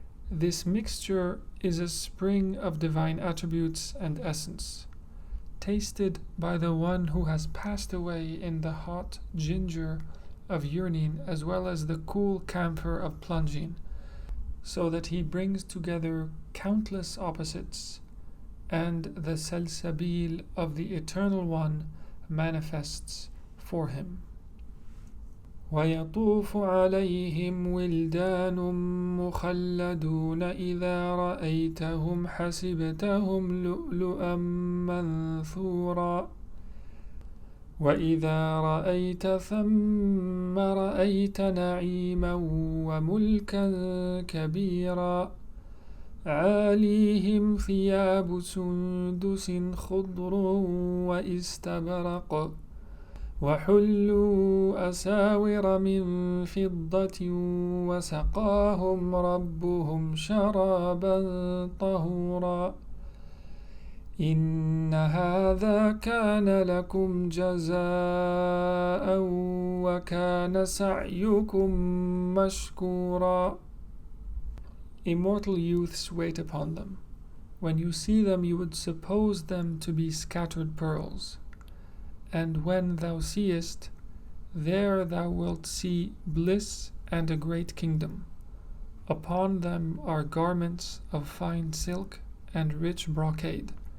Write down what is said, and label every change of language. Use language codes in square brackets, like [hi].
[en] This mixture is a spring of divine attributes and essence, tasted by the one who has passed away in the hot ginger of yearning as well as the cool camphor of plunging, so that he brings together countless opposites, and the Salsabīl of the Eternal One manifests for him. [ar] ويطوف عليهم ولدان مخلدون إذا رأيتهم حسبتهم لؤلؤا منثورا وإذا رأيت ثم رأيت نعيما وملكا كبيرا عاليهم ثياب سندس خضر واستبرق وحلوا أساور من فضة وسقاهم ربهم شرابا طهورا إن هذا كان لكم جزاء وكان سعيكم مشكورا. [en] Immortal youths wait upon them. When you see them you would suppose them to be scattered pearls. And when thou seest, there thou wilt see bliss and a great kingdom. Upon them are garments of fine silk and rich brocade.